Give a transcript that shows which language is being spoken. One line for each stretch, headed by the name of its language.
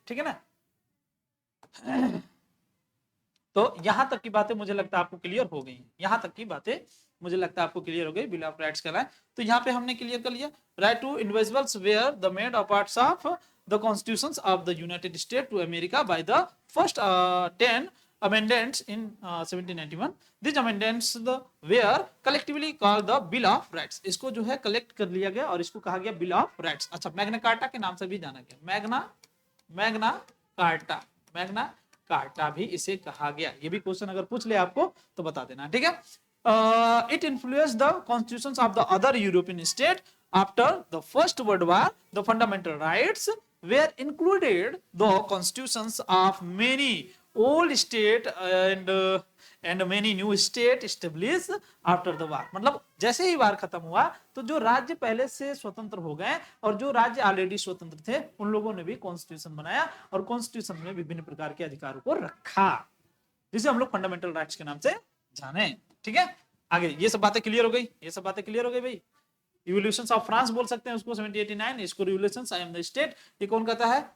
Hindi: ठीक है ना, तो यहाँ तक की बातें मुझे लगता है आपको क्लियर हो गई। यहाँ तक की बातें मुझे लगता है आपको क्लियर हो गई। बिल ऑफ राइट्स का, तो यहाँ पे हमने क्लियर कर लिया।
English: Right to individuals where the made of parts of the constitutions of the United State to America by the first 10 amendments in 1791. These amendments were collectively called the Bill of Rights.
Hindi: इसको जो है collect कर लिया गया और इसको कहा गया बिल ऑफ राइट्स। अच्छा, मैग्ना कार्टा के नाम से भी जाना गया, मैग्ना कार्टा भी इसे कहा गया। ये भी क्वेश्चन अगर पूछ ले आपको तो बता देना। ठीक है,
English: it influenced the constitutions of the other European state after the First World War. The fundamental rights were included the constitutions of many old state and many new state established after the war.
Hindi: मतलब जैसे ही वार खत्म हुआ तो जो राज्य पहले से स्वतंत्र हो गए और जो राज्य ऑलरेडी स्वतंत्र थे, उन लोगों ने भी कॉन्स्टिट्यूशन बनाया और कॉन्स्टिट्यूशन में विभिन्न प्रकार के अधिकारों को रखा, जिसे हम लोग फंडामेंटल राइट्स के नाम से जाने। ठीक है, आगे ये सब बातें क्लियर हो गई, ये सब बातें क्लियर हो गई भाई। रिवॉल्यूशंस ऑफ फ्रांस बोल सकते हैं उसको 1789, इसको revolutions
English: I am the state,
Hindi: ये कौन कहता है?